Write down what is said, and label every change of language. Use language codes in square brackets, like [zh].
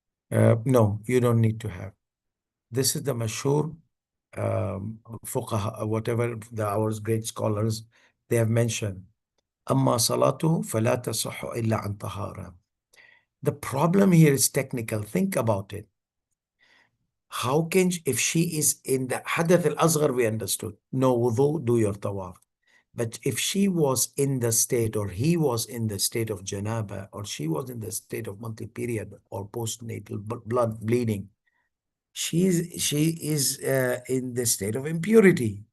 [en] No, you don't need to have. This is the mashhur fuqaha, whatever our great scholars, they have mentioned. [ar] أما صلاته فلا تصح إلا عن طهارة. [en] The problem here is technical. Think about it. How can, if she is in the hadath al-asghar, we understood. No wudu, do your tawaf. But if she was in the state, or he was in the state of janaba, or she was in the state of monthly period or postnatal blood bleeding, she is in the state of impurity.